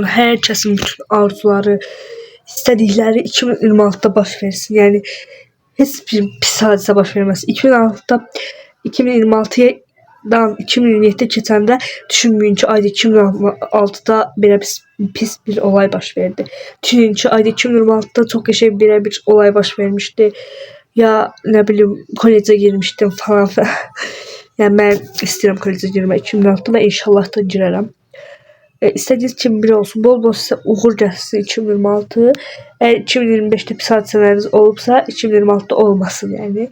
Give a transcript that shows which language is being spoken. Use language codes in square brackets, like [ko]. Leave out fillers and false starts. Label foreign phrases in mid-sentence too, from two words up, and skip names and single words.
[az] Hər kəsin bütün arzuları, istədikləri 2026'da baş versin. Yəni heç bir pis hadisə baş verməsin. 2026'dan 2027'ye keçəndə düşünməyin ki, ayda 2026'da belə pis bir olay baş verdi. Düşünün ki, ayda 2026'da çox qəşəng belə bir olay baş vermişdi. [tr] Ya ne bileyim kollece girmiştim falan filan. Yani ben istedim kollece girmek 2026'da ve inşallah da girerim. İstediğiniz için biri olsun. Bol bol size uğur gelsin 2026. Eğer 2025'te pis hadiseleriniz olursa 2026'da olmasın yani.